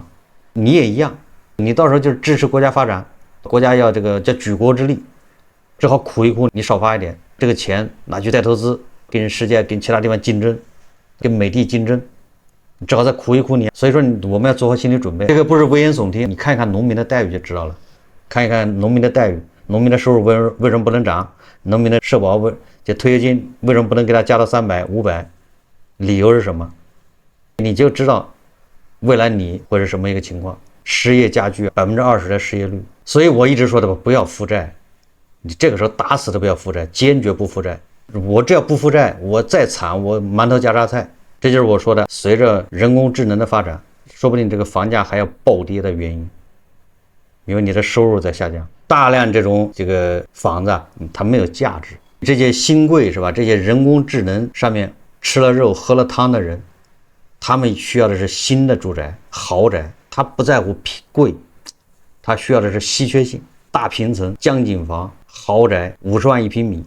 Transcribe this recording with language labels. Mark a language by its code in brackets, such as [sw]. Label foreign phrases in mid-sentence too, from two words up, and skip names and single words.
[zh] 你也一樣，你到時候就是支持國家發展，國家要這個叫舉國之力，只好苦一苦，你少發一點，這個錢拿去再投資，跟世界跟其他地方競爭，跟美帝競爭，只好再苦一苦你。所以說我們要做好心理準備，這個不是危言聳聽，你看一看農民的待遇就知道了，看一看農民的待遇，農民的收入為什麼不能漲？農民的社保這退休金為什麼不能給他加到300、500？理由是什麼？你就知道未來你會是什麼一個情況。失業加劇，20%的失業率， 所以我一直說的吧，不要負債，你這個時候打死都不要負債，堅決不負債。我只要不負債，我再慘，我馒頭加榨菜。這就是我說的，隨着人工智能的發展，說不定這個房價還要暴跌的原因，因為你的收入在下降。大量這種房子它沒有價值。這些新貴是吧？這些人工智能上面吃了肉喝了湯的人，他們需要的是新的住宅、豪宅，他不在乎貴，他需要的是稀缺性、大平层、江景房、豪宅，50万1平米。